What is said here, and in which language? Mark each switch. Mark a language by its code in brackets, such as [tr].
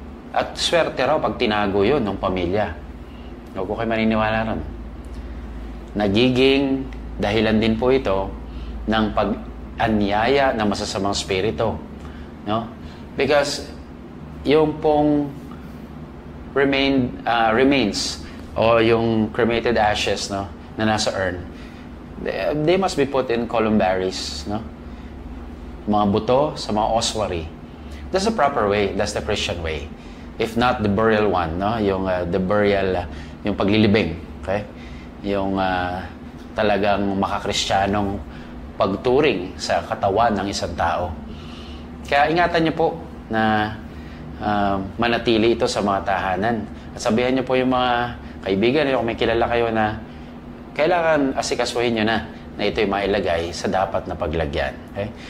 [tl] At swerte raw pag tinago yun ng pamilya. Huwag ko kayo maniniwala ron. Nagiging dahilan din po ito ng pag-anyaya ng masasamang spirito. No? [en] Because yung pong remains o yung cremated ashes, no, na nasa urn, they must be put in columbaries, no? [tl] Mga buto sa mga ossuary. [en] That's the proper way. That's the Christian way. If not the burial one, no? Yung the burial, [tl] yung paglilibing, [en] okay? [tl] Yung talagang makakristiyanong pagturing sa katawan ng isang tao. Kaya ingatan niyo po na manatili ito sa mga tahanan. At sabihan niyo po yung mga kaibigan, yung may kilala kayo na kailangan asikasuhin niyo na ito'y mailagay sa dapat na paglagyan. Okay?